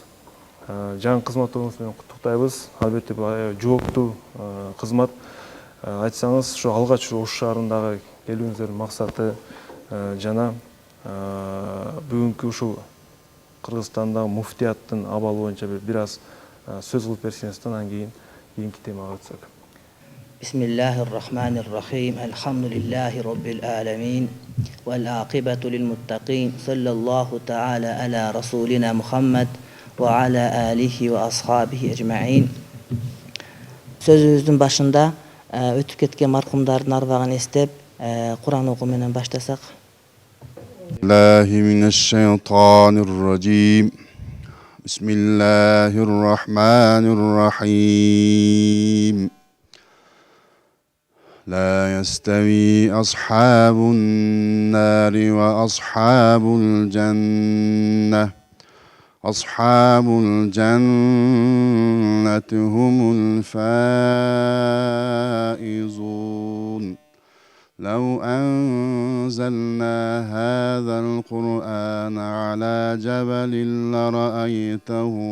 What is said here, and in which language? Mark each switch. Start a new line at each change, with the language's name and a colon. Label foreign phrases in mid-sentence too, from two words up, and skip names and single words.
Kyrgyz: Жаңы кызматыңыз менен куттуктайбыз. Албетте бул жооптуу кызмат. Айтсаңыз, ушу алгач Ош шаарындагы келүүңүздүн максаты жана бүгүнкү ушул Кыргызстандагы муфтияттын абалы боюнча бир аз сөз кылып берсеңиз, анан кийинки темага өтсөк.
Arabic: بسم الله الرحمن الرحيم. الحمد لله رب العالمين. والعاقبة للمتقين وصلى الله تعالى على رسولنا محمد وعلى آله وأصحابه أجمعين.
Kyrgyz: Сөзүбүздүн башында өтүп кеткен маркумдардын арбагын эстеп, Куран окуу менен баштасак.
Arabic: بالله من الشيطان الرجيم. بسم الله الرحمن الرحيم. لا يستوي أصحاب النار وأصحاب الجنة أصحاب الجنة هم الفائزون لو أنزلنا هذا القرآن على جبل لرأيته